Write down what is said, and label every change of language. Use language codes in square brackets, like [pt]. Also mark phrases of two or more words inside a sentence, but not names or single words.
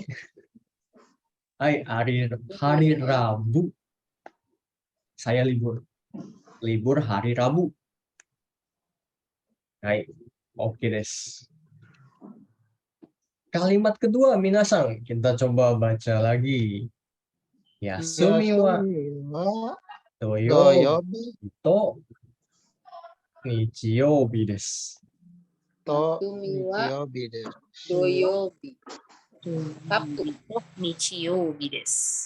[id] Hai, hari Rabu. Saya libur. Libur hari Rabu. Hai, oke des. Kalimat kedua, minasang. Kita coba baca lagi. [ja] 休みは Doyobi と日曜日です. to 休みは日曜日です. [id] Doyobi. Sabtu. [ja] 日曜日です.